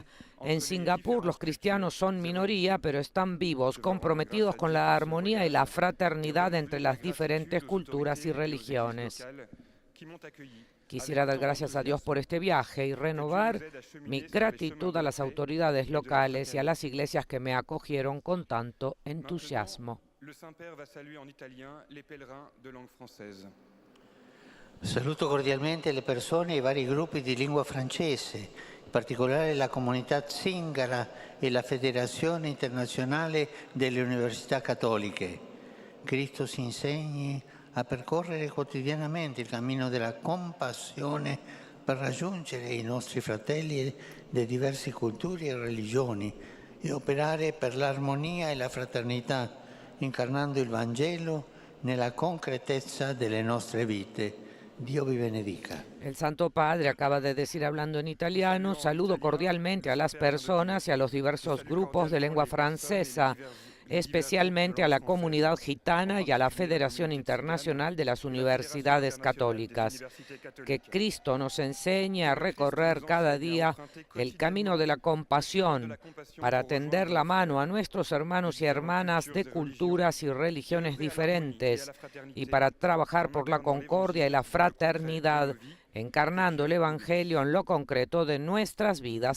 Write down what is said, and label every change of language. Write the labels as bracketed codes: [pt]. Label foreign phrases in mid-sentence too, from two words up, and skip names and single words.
[es] En Singapur los cristianos son minoría, pero están vivos, comprometidos con la armonía y la fraternidad entre las diferentes culturas y religiones. Quisiera dar gracias a Dios por este viaje y renovar mi gratitud a las autoridades locales y a las iglesias que me acogieron con tanto entusiasmo. [it] Saluto cordialmente le persone e i vari gruppi di lingua francese, in particolare la comunità zingara e la Federazione Internazionale delle Università Cattoliche. Cristo ci insegni a percorrere quotidianamente il cammino della compassione per raggiungere i nostri fratelli di diverse culture e religioni e operare per l'armonia e la fraternità, incarnando il Vangelo nella concretezza delle nostre vite. Dios vi benedica. [es] El Santo Padre acaba de decir, hablando en italiano: saludo cordialmente a las personas y a los diversos grupos de lengua francesa, especialmente a la comunidad gitana y a la Federación Internacional de las Universidades Católicas. Que Cristo nos enseñe a recorrer cada día el camino de la compasión para tender la mano a nuestros hermanos y hermanas de culturas y religiones diferentes y para trabajar por la concordia y la fraternidad, encarnando el Evangelio en lo concreto de nuestras vidas.